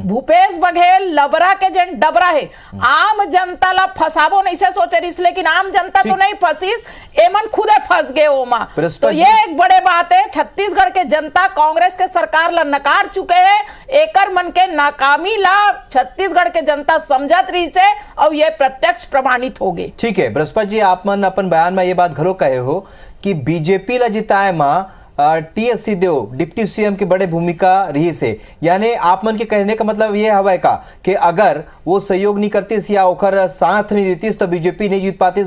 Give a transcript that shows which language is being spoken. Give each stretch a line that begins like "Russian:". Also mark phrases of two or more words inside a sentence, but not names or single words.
Chhattisgarhi: भूपेश बघेल लबरा के जन डबरा है, आम जनता ला फसाबो नहीं से सोचे रही, लेकिन आम जनता तो नहीं फंसीस, एमन खुदे फंस गए ओमा। तो ये एक बड़े बात है, छत्तीसगढ़ के जनता कांग्रेस के सरकार ला नकार चुके हैं। एकर मन के नाकामी ला छत्तीसगढ़ के जनता समझत रही से, और ये प्रत्यक्ष प्रमाणित हो गए। ठीक है बृहस्पति जी, आप मन अपन बयान में ये बात घरो कहे हो कि बीजेपी ला जिताए मां टी.एस. सिंहदेव
English: deputy CM
Chhattisgarhi: की बड़े भूमिका रही से, यानी आप मन के कहने का मतलब ये हवा का कि अगर वो सहयोग नहीं करती या ओकर साथ नहीं देती तो बीजेपी नहीं जीत पाती?